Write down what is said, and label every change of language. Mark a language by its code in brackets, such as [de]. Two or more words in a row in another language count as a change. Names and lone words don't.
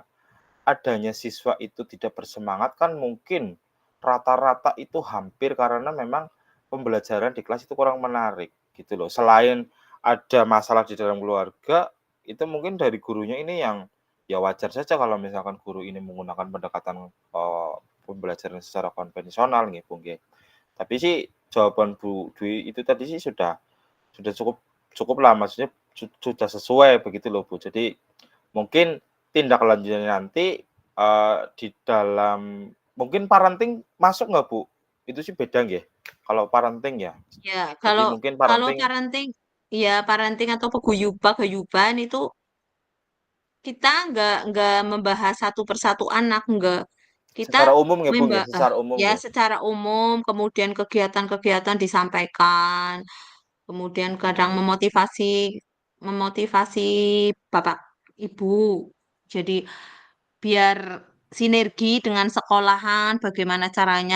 [id] Adanya siswa itu tidak bersemangat kan mungkin rata-rata itu hampir karena memang pembelajaran di kelas itu kurang menarik gitu loh. Selain ada masalah di dalam keluarga, itu mungkin dari gurunya ini yang ya wajar saja kalau misalkan guru ini menggunakan pendekatan, pembelajaran secara konvensional nggih, Bu, nggih. Tapi sih jawaban Bu Dwi itu tadi sih sudah cukup lah, maksudnya sudah sesuai begitu loh, Bu. Jadi mungkin tindak lanjutnya nanti, di dalam mungkin parenting masuk nggak, Bu? Itu sih beda nggih, kalau parenting ya. Ya, Jadi kalau mungkin kalau parenting parenting ya parenting atau paguyuban itu kita nggak membahas satu persatu anak, nggak. Kita secara umum nggih, Bu, nggih? membahas Secara umum ya nggih? secara umum, kemudian kegiatan-kegiatan disampaikan, kemudian kadang Mhm. memotivasi memotivasi bapak ibu. Jadi biar sinergi dengan sekolahan, bagaimana caranya.